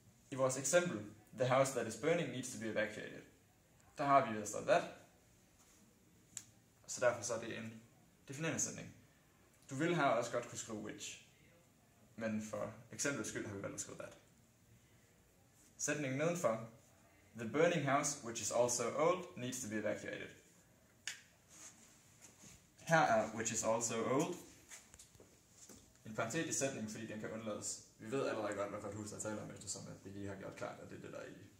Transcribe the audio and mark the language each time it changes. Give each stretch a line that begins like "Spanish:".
Danish: I vores eksempel,
English: the house that is burning needs to be evacuated,
Danish: der har vi, der står that, så derfor så er det en definerende sætning. Du vil have også godt kunne skrive which, men for eksemplets skyld har vi valgt at skrive that. Sætningen nedenfor,
English: the burning house, which is also old, needs to be evacuated.
Danish: Her er which is also old en parentetisk sætning, fordi den kan undlades. Vi ved allerede godt, hvad for et hus der taler om, eftersom vi lige har gjort klart, at det er det, der er i